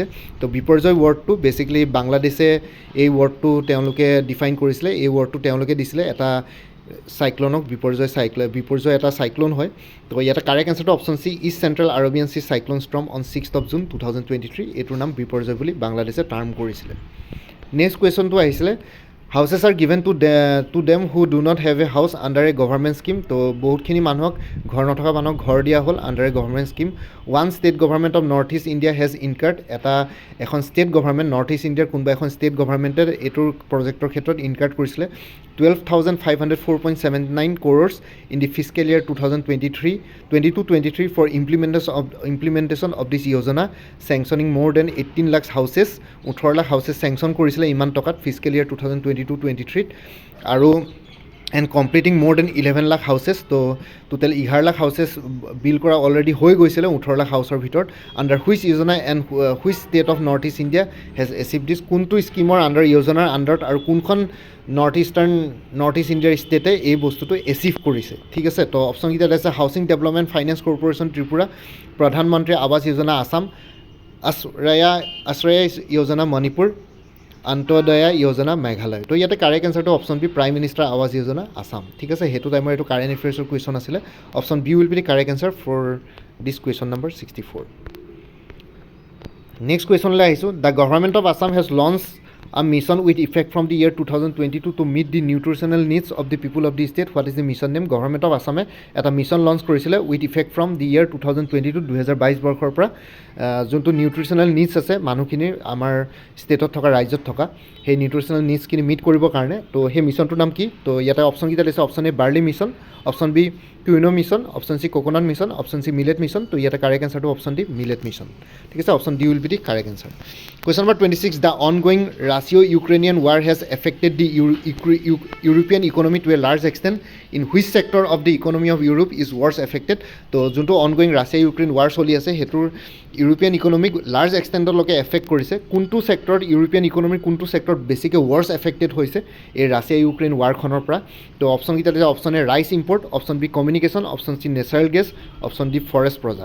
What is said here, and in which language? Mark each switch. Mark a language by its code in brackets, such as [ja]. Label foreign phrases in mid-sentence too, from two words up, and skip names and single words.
[as] তো বিপৰ্যয় ৱৰ্ডটো বেচিকেলি বাংলাদেশে এই ৱৰ্ডটো তেওঁলোকে ডিফাইন কৰিছিলে। এই ৱৰ্ডটো তেওঁলোকে দিছিলে এটা চাইক্লনক বিপৰ্যয় এটা চাইক্লন হয়। তো ইয়াতে [en] correct answer option C East Central Arabian Sea cyclone storm on 6 June 2023. [as] এইটোৰ নাম বিপৰ্যয় বুলি বাংলাদেশে টাৰ্ম কৰিছিলে। [en] next question আহিছিলে houses are given to them who do not have a house under a government scheme। [as] তো বহুতখিনি মানুহক ঘৰ নথকা মানুহক ঘৰ দিয়া হ'ল [en] under a government scheme. one state government of North East India has incurred. [as] এখন ষ্টেট গভৰ্ণমেণ্ট নৰ্থ ইষ্ট ইণ্ডিয়াৰ কোনোবা এখন ষ্টেট গভৰ্ণমেণ্টে এইটোৰ প্ৰজেক্টৰ ক্ষেত্ৰত ইনকাৰ্ড কৰিছিলে [en] 12,504.79 crores in the fiscal year 2022-23 for implementation of this yojana, sanctioning more than 18 lakhs houses. 18 lakh houses sanction [as] কৰিছিলে ইমান টকাত [en] fiscal year 2022-23 আৰু and completing more than 11 lakh houses. [as] তো টোটেল 11 লাখ [en] houses build [as] কৰা অলৰেডি হৈ গৈছিলে 18 লাখ হাউচৰ ভিতৰত। [en] under which yojana and which state of North East India has achieve this. [as] কোনটো স্কিমৰ আণ্ডাৰ য়োজনাৰ আণ্ডাৰত আৰু কোনখন নৰ্থ ইষ্ট ইণ্ডিয়াৰ ষ্টেটে এই বস্তুটো এচিভ কৰিছে। ঠিক আছে। তো অপশ্যনকেইটাত আছে হাউচিং ডেভেলপমেণ্ট ফাইনেন্স কৰ্পৰেশ্যন ত্ৰিপুৰা, প্ৰধানমন্ত্ৰী আৱাস যোজনা আসাম, আশ্ৰয়া যোজনা মণিপুৰ, অন্তোদয়া যোজনা মেঘালয়। তো ইয়াতে [en] correct answer option B Prime Minister Awas Yojana Assam. [as] ঠিক আছে। সেইটো টাইমৰ এইটো কাৰেণ্ট এফেয়াৰ্ছৰ কুৱেশ্যন আছিলে। [en] option B will be the correct answer for this question number 64. next question [as] আহিছোঁ। [en] the Government of Assam has launch a mission with effect from the year 2022 to meet the nutritional needs of the people of the state. What is the mission name? [as] Government of Assam এটা মিছন লঞ্চ কৰিছিলে [en] with effect from the year 2022 [as] 2022 বৰ্ষৰ পৰা। যোনটো [en] nutritional needs [as] আছে মানুহখিনিৰ আমাৰ ষ্টেটত থকা ৰাজ্যত থকা সেই [en] nutritional needs [as] মিট কৰিবৰ কাৰণে। তো সেই মিছনটোৰ নাম কি? তো ইয়াতে অপশ্যনকেইটা দিছে। [en] option A barley mission, option B quinoa mission, option C coconut mission, option C millet mission. [as] তো ইয়াতে [en] correct answer option D millet mission. [as] ঠিক আছে। [en] option D will be the correct answer. question number 26 the ongoing Russia-Ukrainian war has affected the European economy to a large extent. In which sector of the economy of Europe is worse affected? [as] তো যোনটো [en] ongoing Russia Ukraine war [as] চলি আছে সেইটোৰ [en] European economic large extent affect কৰিছে। [as] কোনটো ছেক্টৰত [en] European economy [as] কোনটো ছেক্টৰত বেছিকৈ [en] worse affected [as] হৈছে এই ৰাছিয়া ইউক্ৰেইন ৱাৰখনৰ পৰা? তো অপশ্যনকেইটা দিছে। [en] option A rice import, option B communication, option C natural gas, option D forest product.